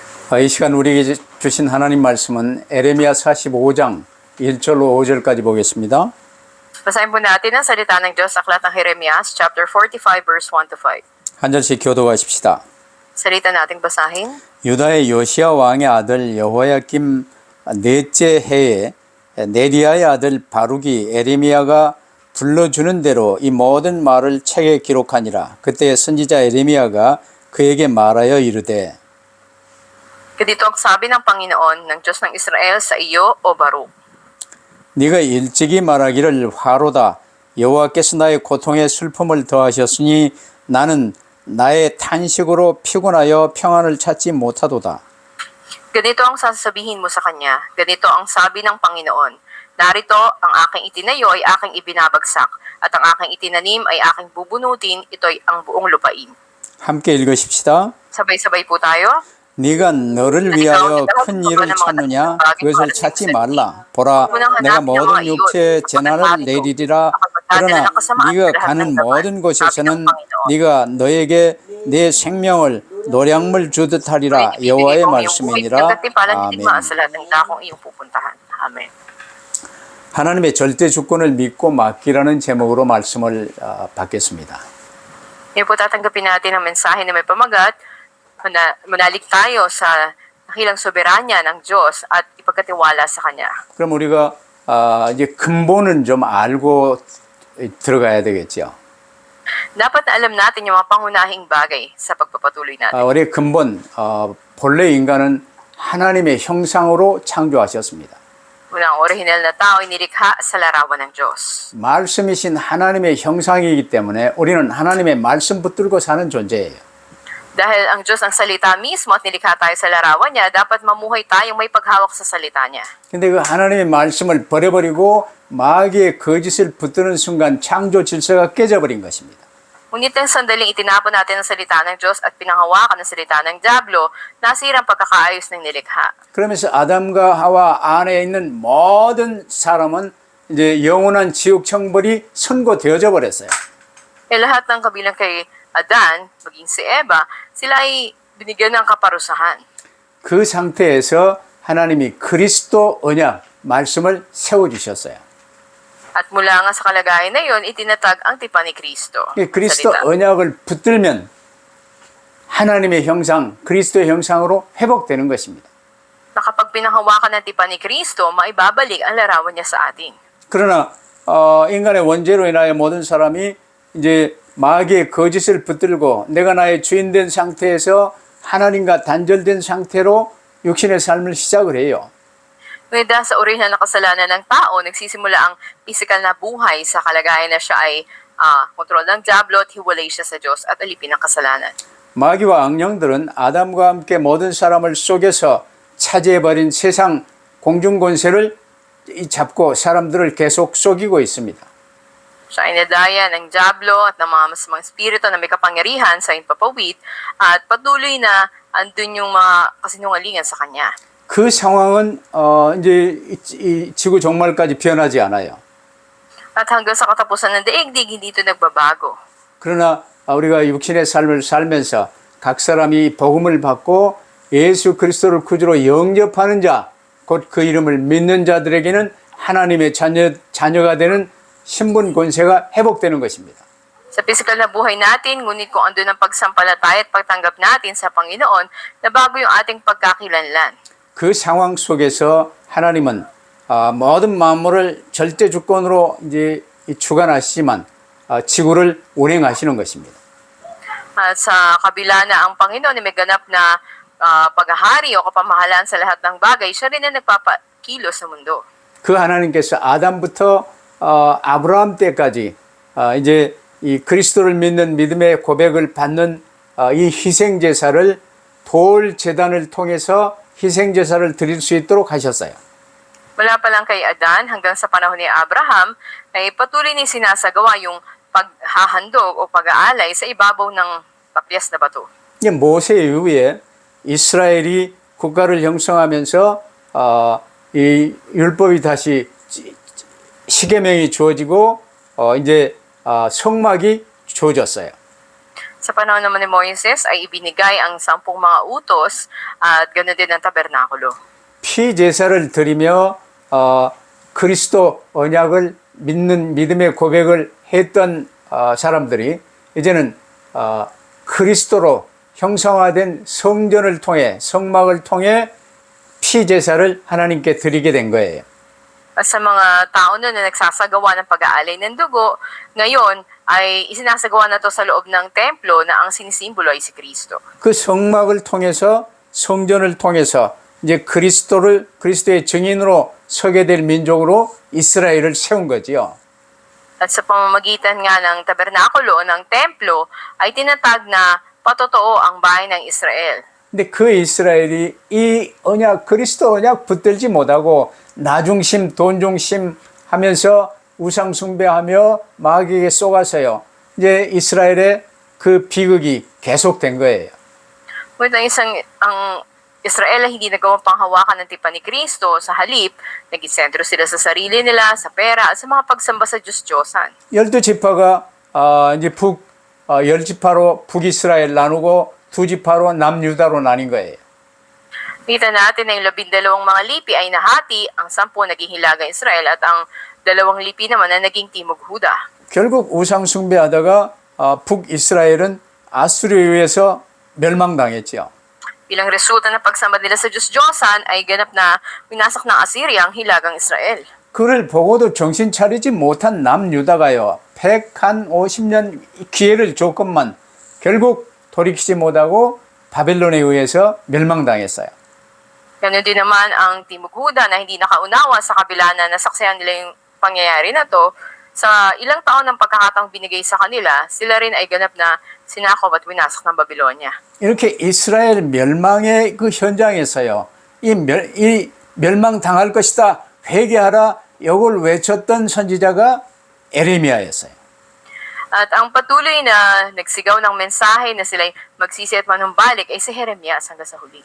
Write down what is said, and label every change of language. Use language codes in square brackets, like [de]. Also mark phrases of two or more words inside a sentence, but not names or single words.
[ko] 이 시간 우리에게 주신 하나님 말씀은 에레미야 45장 1절로 5절까지 보겠습니다. [tl] Basahin po natin ang salita ng Diyos sa aklat ng Jeremias, [en] chapter 45, verse 1 to 5. [ko] 한 절씩 교도하십시다. [tl] Salita nating basahin. [ko] 유다의 요시야 왕의 아들 여호야김 넷째 해에 네리야의 아들 바룩이 에레미야가 불러주는 대로 이 모든 말을 책에 기록하니라. 그때 선지자 에레미야가 그에게 말하여 이르되 [tl] Ganito ang sabi ng Panginoon ng Diyos ng Israel sa iyo, O Baruk. [ko] 네가 일찍이 말하기를 화로다. 여호와께서 나의 고통에 슬픔을 더하셨으니 나는 나의 탄식으로 피곤하여 평안을 찾지 못하도다. [tl] Ganito ang sasabihin mo sa kanya. Ganito ang sabi ng Panginoon. Narito, ang aking itinayo ay aking ibinabagsak, at ang aking itinanim ay aking bubunutin, ito'y ang buong lupain. [ko] 함께 읽으십시다. [tl] Sabay-sabay po tayo. [ko] 네가 너를 위하여 큰 일을 찾느냐? 그것을 찾지 말라. 보라, 내가 모든 육체에 재난을 내리리라. 그러나 네가 가는 모든 곳에서는 네가 너에게 내 생명을 노량물 주듯 하리라. 여호와의 말씀이니라. 아멘. Amen. 하나님의 절대 주권을 믿고 맡기라는 제목으로 말씀을 받겠습니다. [tl] Ngayon po tatanggapin natin ang mensahe na may pamagat. Manalig tayo sa dakilang soberanya ng Diyos at ipagkatiwala sa Kanya. [ko] 그럼 우리가 이제 근본은 좀 알고 들어가야 되겠죠. [tl] Dapat na alam natin yung mga pangunahing bagay sa pagpapatuloy natin. [ko] 우리의 근본, 본래 인간은 하나님의 형상으로 창조하셨습니다. [tl] Unang orihinal na tao ay nilikha sa larawan ng Diyos. [ko] 말씀이신 하나님의 형상이기 때문에 우리는 하나님의 말씀 붙들고 사는 존재예요. [tl] Dahil ang Diyos ang salita mismo at nilikha tayo sa larawan niya, dapat mamuhay tayong may paghawak sa salita niya. [ko] 근데 그 하나님의 말씀을 버려버리고 마귀의 거짓을 붙드는 순간 창조 질서가 깨져버린 것입니다. [tl] Ngunit ang sandaling itinapon natin ang salita ng Diyos at pinanghawakan ang salita ng Diablo, nasira ang pagkakaayos ng nilikha. [ko] 그러면서 아담과 하와 안에 있는 모든 사람은 이제 영원한 지옥 형벌이 선고되어져 버렸어요. [tl] Lahat ng kabilang kay Adan, maging si Eva, sila ay binigyan ng kaparusahan. [ko] 그 상태에서 하나님이 그리스도 언약 말씀을 세워주셨어요. [tl] At mula nga sa kalagayan na yon, itinatag ang tipan ni Kristo. [ko] 그리스도 언약을 붙들면 하나님의 형상, 그리스도의 형상으로 회복되는 것입니다. [tl] Na kapag pinanghawakan ng tipan ni Kristo, maibabalik ang larawan niya sa atin. [ko] 그러나 인간의 원죄로 인하여 모든 사람이 이제 마귀의 거짓을 붙들고 내가 나의 주인 된 상태에서 하나님과 단절된 상태로 육신의 삶을 시작을 해요. [tl] Ngunit dahil sa orihinal na kasalanan ng tao, nagsisimula ang physical na buhay sa kalagayan na siya ay kontrol ng Diablo at hiwalay siya sa Diyos at alipin ng kasalanan. [ko] 마귀와 악령들은 아담과 함께 모든 사람을 속여서 차지해버린 세상 공중권세를 잡고 사람들을 계속 속이고 있습니다. [tl] Siya ay nadaya ng Diablo at ng mga masamang espiritu na may kapangyarihan sa impapawid at patuloy na andun yung mga kasinungalingan sa kanya. [ko] 그 상황은 이제 이 지구 종말까지 변하지 않아요. [tl] At hanggang sa katapusan ng daigdig, hindi ito nagbabago. [ko] 그러나 우리가 육신의 삶을 살면서 각 사람이 복음을 받고 예수 그리스도를 구주로 영접하는 자, 곧 그 이름을 믿는 자들에게는 하나님의 자녀가 되는 신분 권세가 회복되는 것입니다. [tl] Sa physical na buhay natin, ngunit kung andun ang pagsampalataya at pagtanggap natin sa Panginoon, nabago yung ating pagkakilanlan. [ko] 그 상황 속에서 하나님은 모든 만물을 절대 주권으로 이제 주관하시지만 지구를 운행하시는 것입니다. [tl] At sa kabila na ang Panginoon ay may ganap na paghahari o kapamahalaan sa lahat ng bagay, siya rin ang nagpapakilos sa mundo. [ko] 그 하나님께서 아담부터 아브라함 때까지 이제 이 그리스도를 믿는 믿음의 고백을 받는 이 희생 제사를 돌 제단을 통해서 희생 제사를 드릴 수 있도록 하셨어요. [tl] Mula pa lang kay Adan hanggang sa panahon ni Abraham, ay patuloy ni sinasagawa yung paghahandog o pag-aalay sa ibabaw ng tapyas na bato. [ko] 이게 모세 이후에 이스라엘이 국가를 형성하면서 이 율법이 다시 시계명이 주어지고 이제 성막이 주어졌어요. [tl] Sa panahon naman ni Moises ay ibinigay ang 10 mga utos at ganoon din ang tabernakulo. [ko] 피제사를 드리며 그리스도 언약을 믿는 믿음의 고백을 했던 사람들이 이제는 그리스도로 형상화된 성전을 통해 성막을 통해 피제사를 하나님께 드리게 된 거예요. [tl] At sa mga tao noon na nagsasagawa ng pag-aalay ng dugo, ngayon ay isinasagawa na to sa loob ng templo na ang sinisimbolo ay si Kristo. [ko] 그 성막을 통해서 성전을 통해서 이제 그리스도의 증인으로 서게 될 민족으로 이스라엘을 세운 거지요. [tl] At sa pamamagitan nga ng tabernakulo o ng templo ay tinatag na patotoo ang bayan ng Israel. [ko] 근데 그 이스라엘이 이 언약, 그리스도 언약 붙들지 못하고 나중심, 돈중심 하면서 우상 숭배하며 마귀에게 쏘가서요. 이제 이스라엘의 그 비극이 계속된 거예요. [tl] Ngunit ang Israel ay hindi nagawang panghawakan ng tipan ni Kristo. Sa halip, naging sentro sila sa sarili nila, sa pera, at sa mga pagsamba sa Diyos-Diyosan. [ko] 12지파가 이제 열 지파로 북이스라엘 나누고 두 지파로 남유다로 나뉜 거예요. [tl] Kita natin na yung 12 mga lipi ay nahati, ang 10 naging hilagang Israel at ang 2 lipi naman na naging Timog Huda. [ko] 결국 우상 숭배하다가 북이스라엘은 아수르에 의해서 멸망당했죠. [tl] Bilang resulta ng pagsamba nila sa Diyos-Diyosan ay ganap na winasak ng Assyria ang hilagang Israel. [ko] 그를 보고도 정신 차리지 못한 남유다가요. 150년 기회를 줬건만 결국 돌이키지 못하고 바벨론에 의해서 멸망당했어요. [tl] Ganun din naman ang Timog Huda na hindi nakaunawa sa kabila na nasaksihan nila yung pangyayari na to. Sa ilang taon ng pagkakataong binigay sa kanila, sila rin ay ganap na sinakop at winasak ng Babylonia. [ko] 이렇게 이스라엘 멸망의 그 현장에서요. 이 멸망당할 것이다. 회개하라. 이걸 외쳤던 선지자가 에레미야였어요. [tl] At ang patuloy na nagsigaw ng mensahe na sila'y magsisi at manumbalik ay si Jeremias hanggang sa huli.